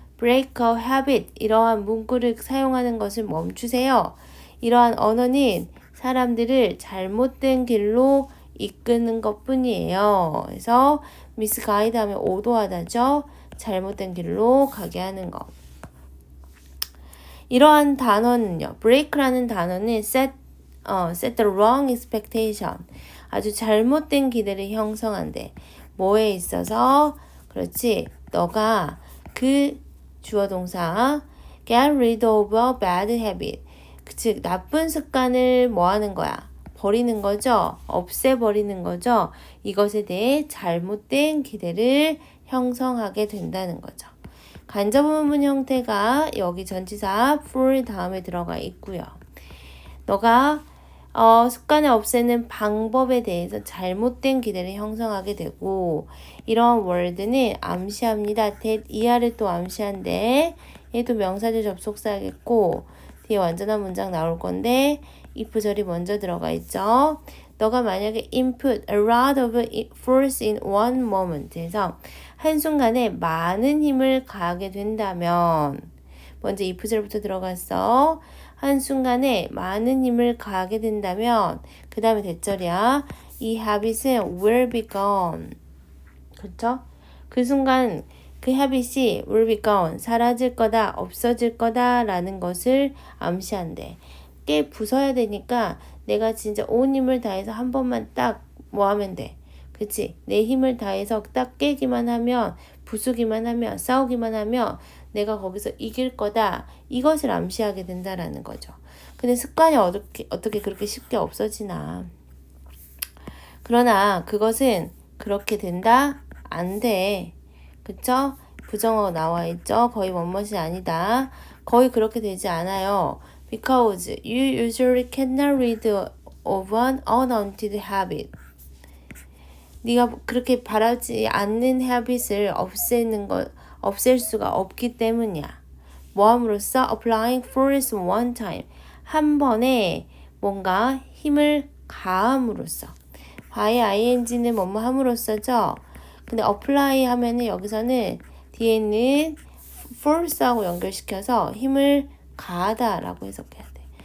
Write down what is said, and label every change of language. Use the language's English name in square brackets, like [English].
[English] break a habit [Korean] 이러한 문구를 사용하는 것을 멈추세요. 이러한 언어는 사람들을 잘못된 길로 이끄는 것뿐이에요. 그래서 misguide 하면 오도하다죠. 잘못된 길로 가게 하는 것. 이러한 단어는요. [English] break라는 [Korean] 단어는 [English] set the wrong expectation. [Korean] 아주 잘못된 기대를 형성한대. 뭐에 있어서? 그렇지. 너가 그 주어 동사 [English] get rid of a bad habit. [Korean] 즉 나쁜 습관을 뭐 하는 거야? 버리는 거죠. 없애버리는 거죠. 이것에 대해 잘못된 기대를 형성하게 된다는 거죠. 간접문문 형태가 여기 전치사 for 다음에 들어가 있고요. 너가 습관을 없애는 방법에 대해서 잘못된 기대를 형성하게 되고 이런 word는 암시합니다. that 이하를 또 암시한데 얘도 명사절 접속사겠고 뒤에 완전한 문장 나올 건데 if절이 먼저 들어가 있죠. 너가 만약에 [English] input a lot of force in one moment [Korean] 해서 한순간에 많은 힘을 가하게 된다면 먼저 if절부터 들어갔어. 한순간에 많은 힘을 가하게 된다면 그 다음에 대절이야. 이 [English] habit은 will be gone. [Korean] 그쵸? 그 순간 그 habit이 [English] will be gone. [Korean] 사라질 거다, 없어질 거다 라는 것을 암시한대. 깨 부숴야 되니까 내가 진짜 온 힘을 다해서 한 번만 딱 뭐 하면 돼. 그치? 내 힘을 다해서 딱 깨기만 하면, 부수기만 하면, 싸우기만 하면 내가 거기서 이길 거다. 이것을 암시하게 된다라는 거죠. 근데 습관이 어떻게 그렇게 쉽게 없어지나. 그러나 그것은 그렇게 된다? 안 돼. 그쵸? 부정어 나와 있죠? 거의 뭐뭇이 아니다. 거의 그렇게 되지 않아요. [English] Because you usually cannot rid of an unwanted habit. [Korean] 네가 그렇게 바라지 않는 habit을 없앨 수가 없기 때문이야. 뭐함으로써 [English] applying force one time. [Korean] 한 번에 뭔가 힘을 가함으로써. by ing는 뭐뭐 함으로써죠. 근데 apply 하면은 여기서는 뒤에는 force하고 연결시켜서 힘을 가하다 라고 해석해야 돼.